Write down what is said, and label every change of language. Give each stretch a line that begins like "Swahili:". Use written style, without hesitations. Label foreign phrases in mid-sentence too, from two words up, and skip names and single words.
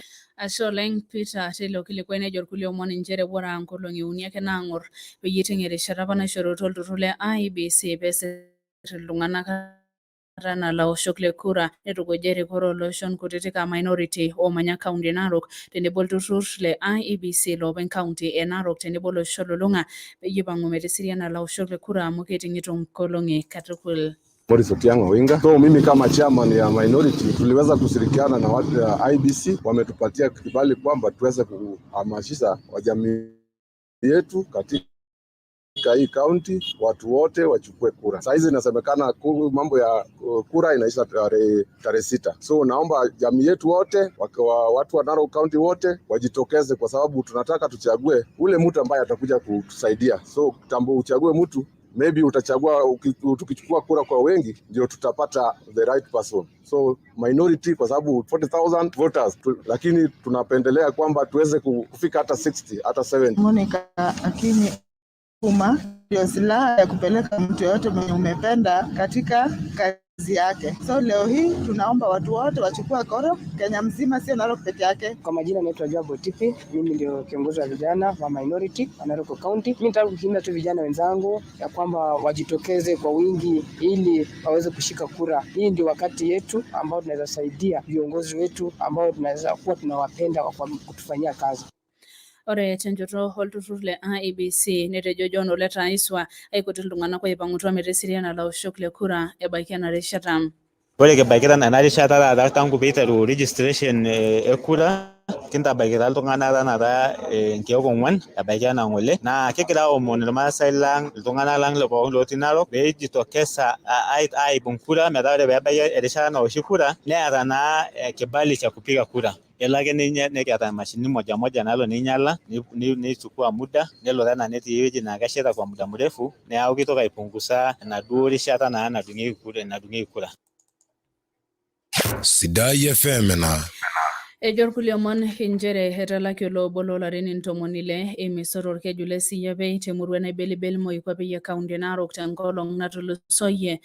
Masai: Ashe oleng Peter tilo kilikuwa nejo irkulie omon inchere bora nkolong'i uni ake naang'or peyie eting'e erishata apa naishorutua olturrur le IEBC peesir iltung'anak na laoshok le kura netukuja erikore oloshon kutitik a minority oomanya kaunti e Narok tenebo olturrur le IEBC loopeny kaunti e Narok tenebo olosho lulung'a peyie ipang'u metisiriana laoshok le kura amu keting'ito nkolong'i katukul. Morris Otiang Oinga.
Swahili: So mimi kama chairman ya minority tuliweza kushirikiana na watu ya IBC, wametupatia kibali kwamba tuweze kuhamasisha wajamii yetu katika hii county watu wote wachukue kura. Sasa hizi inasemekana mambo ya kura inaisha tarehe 6. So naomba jamii yetu wote watu wa Narok County wote wajitokeze kwa sababu tunataka tuchague ule mtu ambaye atakuja kutusaidia. So tambo uchague mtu, maybe utachagua tukichukua kura kwa wengi ndio tutapata
English: the right person.
Swahili: So minority kwa sababu 40,000 voters lakini tunapendelea kwamba tuweze kufika hata 60 hata 70. Monica Akini Kuma ndio silaha ya kupeleka mtu yote mwenye umependa katika kazi yake. So leo hii tunaomba watu wote wachukue kura Kenya mzima, sio Narok peke yake. Kwa majina naitwa Jabo Tipi, mimi ndio kiongozi wa vijana wa minority wa Narok County. Mimi nataka kuhimiza tu vijana wenzangu ya kwamba wajitokeze kwa wingi ili waweze kushika kura. Hii ndio wakati yetu ambao tunaweza saidia viongozi wetu ambao tunaweza kuwa tunawapenda kwa kutufanyia kazi.
Masai: Ore tenjoto olturrur le IEBC netejo John Ole Taiswa aikuti iltung'anak oipang'utua metisiriana laoshok le kura ebaiki ena rishata. Ore kibaikita ena rishata taata tangu peiteru registration e kura kintabaikita iltung'anak taata nkeek 4 ebaiki ena ng'ole naa kigira aomon irmaasai lang iltung'anak lang pookin lotii Narok peejitokeza aibung kura metaa ore peebaiki erishata naoshi kura neeta naa
Swahili: kibali cha kupiga kura.
Masai: Elo ake ninye nekiata
Swahili: mashini moja
Masai: nalo ninyala
Swahili: nichukua muda
Masai: nelo tena netii ewueji naa keshaita
Swahili: kwa muda mrefu
Masai: neeku kitoki aipunguza enaduo rishata naa nadung'ieki kura. Sidai FM na Ejo irkulie omon inchere etalaki olobo loolarin 60 emisoro orkeju le Siyiapei temurua naibelibel moikwape e kaunti e Narok tenkolong natulusoyie.